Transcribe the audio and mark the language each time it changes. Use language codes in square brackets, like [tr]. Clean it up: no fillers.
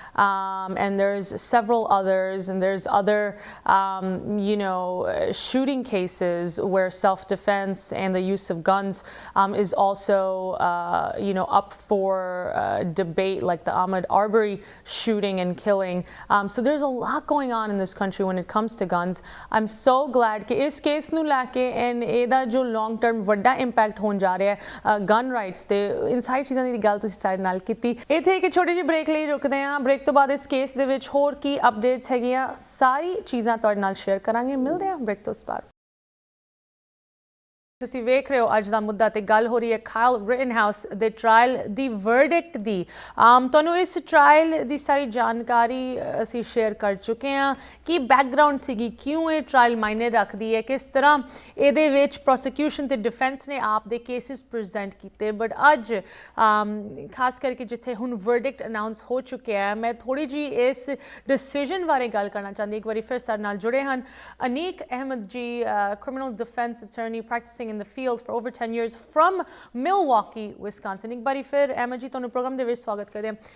[en] And there's several others, and there's other, you know, shooting cases where self-defense and the use of guns is also, you know, up for debate, like the Ahmaud Arbery shooting and killing. So there's a lot going on in this country when it comes to guns. I'm so glad [hi] कि इस case [pa] ਨੂੰ ਲੈ ਕੇ and ਇਹਦਾ ਜੋ long term ਵੱਡਾ impact ਹੋਣ ਜਾ ਰਿਹਾ ਹੈ ਗਨ ਰਾਈਟਸ ਤੇ ਇਨ ਸਾਰੀ ਚੀਜ਼ਾਂ ਦੀ ਗੱਲ ਤੁਸੀਂ ਸਾਡੇ ਨਾਲ ਕੀਤੀ। ਇੱਥੇ ਇੱਕ ਛੋਟੀ ਜਿਹੀ ਬ੍ਰੇਕ ਲਈ ਰੁਕਦੇ ਹਾਂ। ਬ੍ਰੇਕ ਤੋਂ ਬਾਅਦ ਇਸ ਕੇਸ ਦੇ ਵਿੱਚ ਹੋਰ ਕੀ ਅਪਡੇਟਸ ਹੈਗੀਆਂ ਸਾਰੀ ਚੀਜ਼ਾਂ ਤੁਹਾਡੇ ਨਾਲ ਸ਼ੇਅਰ ਕਰਾਂਗੇ। ਮਿਲਦੇ ਹਾਂ ਬ੍ਰੇਕ ਤੋਂ ਬਾਅਦ। ਤੁਸੀਂ ਵੇਖ ਰਹੇ ਹੋ ਅੱਜ ਦਾ ਮੁੱਦਾ ਤੇ ਗੱਲ ਹੋ ਰਹੀ ਹੈ ਕਾਇਲ ਰਿਟਨਹਾਊਸ ਦੇ ਟ੍ਰਾਇਲ ਦੀ ਵਰਡਿਕਟ ਦੀ। ਤੁਹਾਨੂੰ ਇਸ ਟ੍ਰਾਇਲ ਦੀ ਸਾਰੀ ਜਾਣਕਾਰੀ ਅਸੀਂ ਸ਼ੇਅਰ ਕਰ ਚੁੱਕੇ ਹਾਂ ਕਿ ਬੈਕਗਰਾਉਂਡ ਸੀਗੀ, ਕਿਉਂ ਇਹ ਟ੍ਰਾਇਲ ਮਾਇਨੇ ਰੱਖਦੀ ਹੈ, ਕਿਸ ਤਰ੍ਹਾਂ ਇਹਦੇ ਵਿੱਚ ਪ੍ਰੋਸੀਕਿਊਸ਼ਨ ਤੇ ਡਿਫੈਂਸ ਨੇ ਆਪ ਦੇ ਕੇਸਿਸ ਪ੍ਰੈਜ਼ੈਂਟ ਕੀਤੇ। ਬਟ ਅੱਜ ਖਾਸ ਕਰਕੇ ਜਿੱਥੇ ਹੁਣ ਵਰਡਿਕਟ ਅਨਾਉਂਸ ਹੋ ਚੁੱਕਿਆ ਹੈ, ਮੈਂ ਥੋੜੀ ਜੀ ਇਸ ਡਿਸੀਜਨ ਬਾਰੇ ਗੱਲ ਕਰਨਾ ਚਾਹੁੰਦੀ। ਇੱਕ ਵਾਰੀ ਫਿਰ ਸਾਡੇ ਨਾਲ ਜੁੜੇ ਹਨ ਅਨੀਕ ਅਹਿਮਦ ਜੀ, [en] criminal defense attorney practicing in the field for over 10 years from Milwaukee, Wisconsin. [pa] ਇੱਕ ਵਾਰੀ ਫਿਰ ਅਹਿਮਦ ਜੀ ਤੁਹਾਨੂੰ ਪ੍ਰੋਗਰਾਮ ਦੇ ਵਿੱਚ ਸਵਾਗਤ ਕਰਦੇ ਹਾਂ।